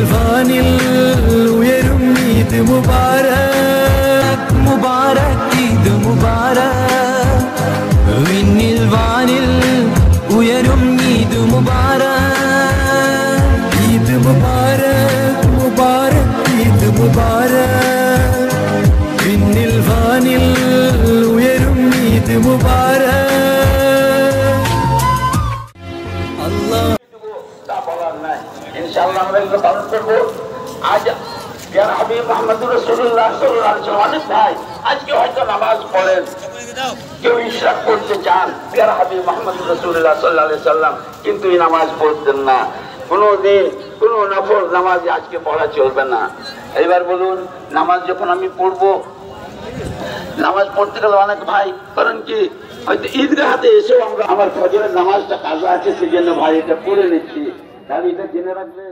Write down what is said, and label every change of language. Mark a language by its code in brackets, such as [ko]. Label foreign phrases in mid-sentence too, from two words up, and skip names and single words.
[ml] വാനിൽ ഉയരും [ar] عيد مبارك مبارك عيد مبارك [ml] വിണ്ണിൽ വാനിൽ ഉയരും [ar] عيد مبارك عيد مبارك مبارك عيد مبارك [ml] വിണ്ണിൽ വാനിൽ ഉയരും [ar] عيد مبارك [bn] আল্লাহ তা বলার নাই ইনশাআল্লাহ আমরা এগুলো পালন করব আজ প্রিয় হাবিব [ar] محمد رسول الله صلى الله عليه وسلم [bn] অনেক ভাই আজকে হয়তো নামাজ পড়েন কেউ ইশরাক করতে চান প্রিয় হাবিব [ar] محمد رسول الله صلى الله عليه وسلم [bn] কিন্তু এই নামাজ পড়তেন না কোনোদিন কোনো নফল নামাজ আজকে পড়া চলবে না এবার বলুন নামাজ যখন আমি পড়ব নামাজ পড়তে গেলে অনেক ভাই কারণ কি হয়তো ঈদগাহতে এসেও আমরা আমার ফজরের নামাজটা কাজা আছে সেজন্য ভাই এটা পড়ে নিচ্ছি তাহলে এটা জেনে রাখবেন